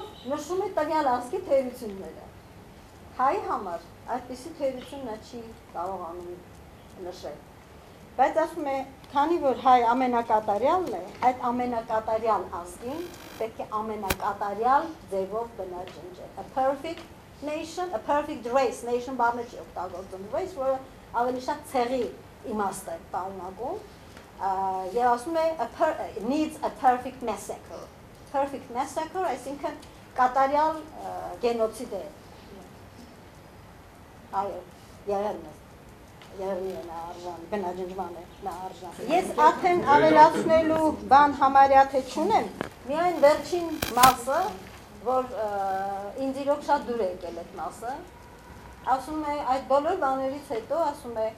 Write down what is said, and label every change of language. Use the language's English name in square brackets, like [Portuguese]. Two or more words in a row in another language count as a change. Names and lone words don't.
[Armenian] նշում է տվյալ ազգի թերությունները։ Հայի համար այդպիսի թերություն նա չի կարողանում նշել։ Բայց ասում է, քանի որ հայ ամենակատարյալն է, այդ ամենակատարյալ ազգին պետք է ամենակատարյալ ձևով բնաջնջել։ [English] A perfect nation, a perfect race, [Armenian] nation բառը չի օգտագործում, race, որը ավելի շատ ցեղի իմաստ է պարունակում, եւ ասում է [English] needs a perfect massacre. Perfect massacre, [Armenian] այսինքն կատարյալ գենոցիդ է։ Այո, երևի է նա արժան, բնաջնջման է նա արժան։ Ես արդեն ավելացնելու բան համարյա թե չունեմ, միայն վերջին մասը, որ ինձ իրոք շատ դուր է եկել այդ մասը, ասում է այդ բոլոր բաներից հետո ասում է